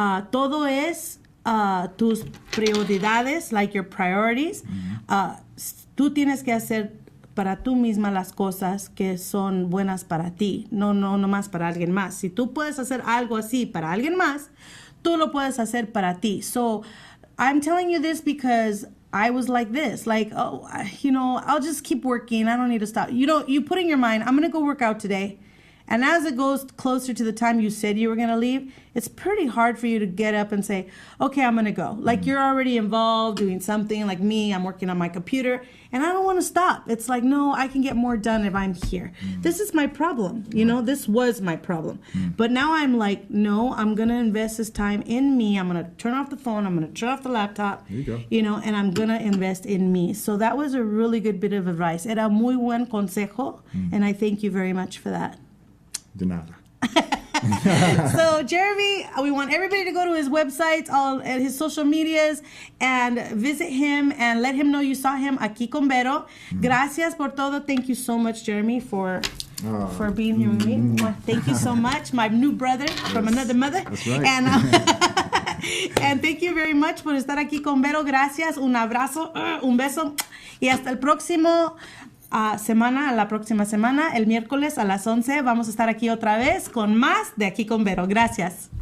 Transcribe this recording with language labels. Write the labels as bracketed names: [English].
[Spanish] Todo es tus prioridades, [English] like your priorities. [Spanish] Tú tienes que hacer para tú misma las cosas que son buenas para ti, no más para alguien más. Si tú puedes hacer algo así para alguien más, tú lo puedes hacer para ti. [English] So I'm telling you this because I was like this, like, oh, you know, I'll just keep working. I don't need to stop. You know, you put in your mind, I'm going to go work out today. And as it goes closer to the time you said you were going to leave, it's pretty hard for you to get up and say, okay, I'm going to go. Like you're already involved doing something. Like me, I'm working on my computer and I don't want to stop. It's like, no, I can get more done if I'm here. This is my problem. You know, this was my problem. But now I'm like, no, I'm going to invest this time in me. I'm going to turn off the phone. I'm going to turn off the laptop. There you go. You know, and I'm going to invest in me. So that was a really good bit of advice. [Spanish] Era muy buen consejo. [English] And I thank you very much for that. [Spanish] De nada. [English] So Jeremy, we want everybody to go to his websites, all at his social medias, and visit him and let him know you saw him aquí con Vero. [Spanish] Gracias por todo. [English] Thank you so much, Jeremy, for being here with me. Thank you so much, my new brother from another mother. That's right. And and thank you very much [Spanish] por estar aquí con Vero. Gracias, un abrazo, un beso, y hasta el próximo la próxima semana, el miércoles a las 11, vamos a estar aquí otra vez con más de Aquí con Vero. Gracias.